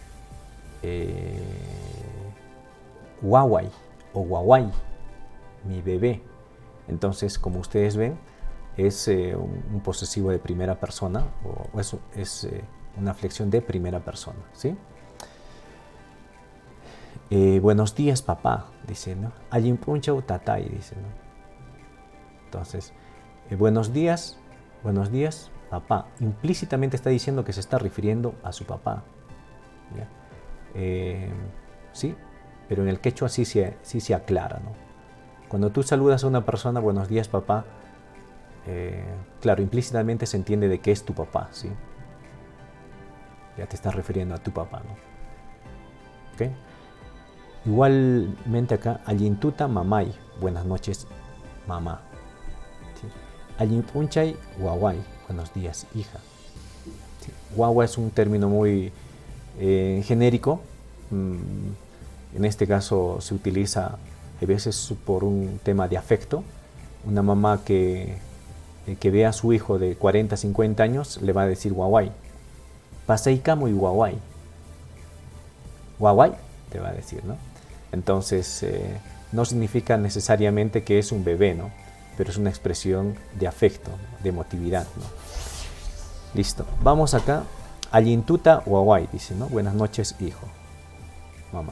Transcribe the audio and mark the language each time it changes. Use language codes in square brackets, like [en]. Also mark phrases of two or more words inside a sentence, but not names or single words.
[qu] Wawai o wawai, [es] mi bebé. Entonces, como ustedes ven, es un posesivo de primera persona, o eso es una flexión de primera persona, ¿sí? Buenos días, papá, dice, ¿no? [qu] Allin punchau tatay, [es] dice, ¿no? Entonces, buenos días, papá. Implícitamente está diciendo que se está refiriendo a su papá, ¿ya? Sí, pero en el quechua sí se aclara, ¿no? Cuando tú saludas a una persona, buenos días, papá, claro, implícitamente se entiende de que es tu papá, ¿sí? Ya te estás refiriendo a tu papá, ¿no? ¿Ok? Igualmente acá, [qu] allintuta mamay, [es] buenas noches, mamá. ¿Sí? [qu] Allinpunchay guaguay, [es] buenos días, hija. ¿Sí? Guagua es un término muy genérico. En este caso se utiliza a veces por un tema de afecto, Una mamá que ve a su hijo de 40, 50 años le va a decir guaguay. [qu] Pasei camo y guaguay. Guaguay, [es] te va a decir, ¿no? Entonces, no significa necesariamente que es un bebé, ¿no? Pero es una expresión de afecto, de emotividad, ¿no? Listo. Vamos acá. [qu] Allintuta guaguay, [es] dice, ¿no? Buenas noches, hijo. Mamá.